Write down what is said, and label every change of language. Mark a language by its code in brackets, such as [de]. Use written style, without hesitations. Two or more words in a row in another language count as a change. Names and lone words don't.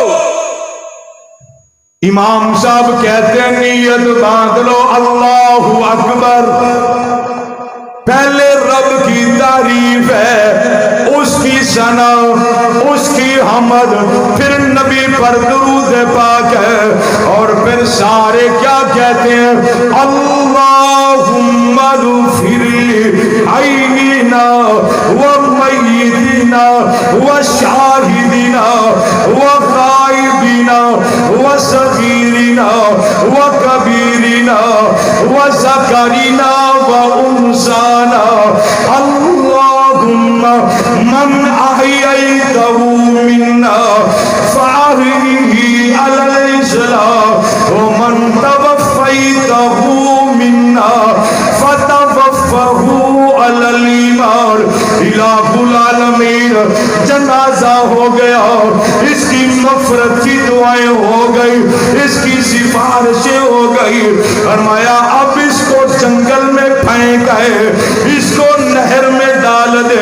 [ur] امام صاحب کہتے ہیں نیت باندھ لو، [ar] اللہ اکبر، [ur] پہلے رب کی تعریف ہے، اس کی ثنا، اس کی حمد، پھر نبی پر درود پاک ہے، اور پھر سارے کیا کہتے ہیں، [ar] اللہم اغفر حینا و میتنا و شاہدنا و غائبنا و صغیرنا و کبیرنا و ذکرنا و انسانا، اللہم من احییتہ منا فاحیہ علی الاسلام ومن توفیتہ منا فتوفہ علی الایمان۔ الہ العالمین، [ur] جنازہ ہو گیا، اس کی مغفرت کی دعائیں ہو گئی، اس کی سفارشیں ہو گئی، فرمایا اب اس کو جنگل میں پھینک ہے، اس کو نہر میں ڈال دے۔